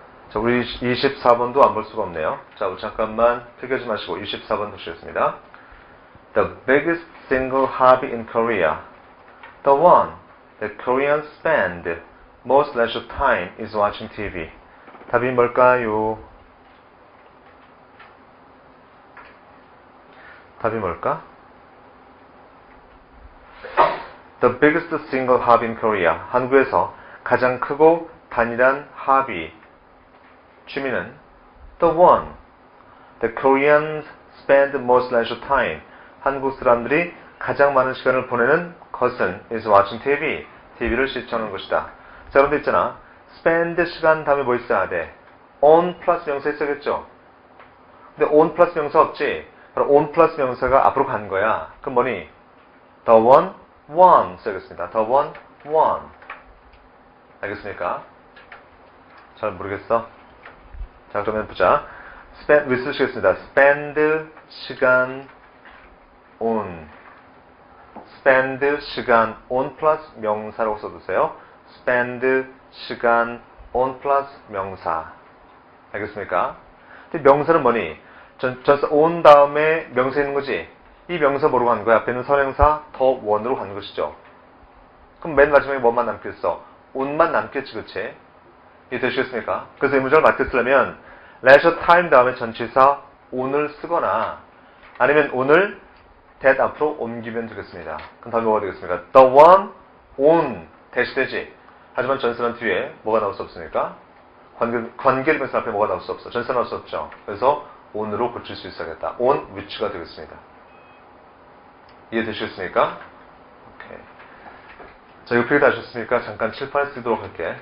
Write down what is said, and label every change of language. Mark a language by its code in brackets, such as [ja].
[ko] 자, 우리 24번도 안 볼 수가 없네요. 자, 우리 잠깐만 펴지 마시고 24번 보시겠습니다. [en] The biggest single hobby in Korea, the one that Koreans spend most leisure time is watching TV. [ko] 답이 뭘까요? 답이 뭘까? [en] The biggest single hobby in Korea. [ko] 한국에서 가장 크고 단일한 [en] hobby, [ko] 취미는 [en] the one that Koreans spend most leisure time. [ko] 한국 사람들이 가장 많은 시간을 보내는 것은 [en] is watching TV. [ko] TV를 시청하는 것이다. 자, 그런데 있잖아. spend 시간 다음에 뭐 있어야 돼? on 플러스 명사 있어야겠죠? 근데 on 플러스 명사 없지? 바로 on 플러스 명사가 앞으로 간 거야. 그럼 뭐니? [en] the one 써야겠습니다. the one. [ko] 알겠습니까? 잘 모르겠어? 자, 그러면 보자. [en] spend, with 쓰시겠습니다. spend 시간 on. [ko] spend 시간 on 플러스 명사라고 써두세요. spend 시간 on 플러스 명사. 알겠습니까? 근데 명사는 뭐니? 전사 on 다음에 명사 있는 거지? 이 명사 뭐로 가는 거야? 앞에 있는 선행사 더 원으로 가는 것이죠. 그럼 맨 마지막에 뭐만 남겠어? on만 남겠지, 그치? 이해되시겠습니까? 그래서 이 문장을 맞게 쓰려면 leisure time 다음에 전치사 on을 쓰거나 아니면 on을 that 앞으로 옮기면 되겠습니다. 그럼 답이 뭐가 되겠습니까? [en] The one on 대시되지. [ko] 하지만 전치사는 뒤에 뭐가 나올 수 없으니까 관계대명사 앞에 뭐가 나올 수 없어. 전치사 나올 수 없죠. 그래서 on으로 고칠 수 있어야겠다. on which가 되겠습니다. 이해되시겠습니까? 오케이. 자, 이거 필기 다 하셨으니까 잠깐 칠판에 쓰도록 할게.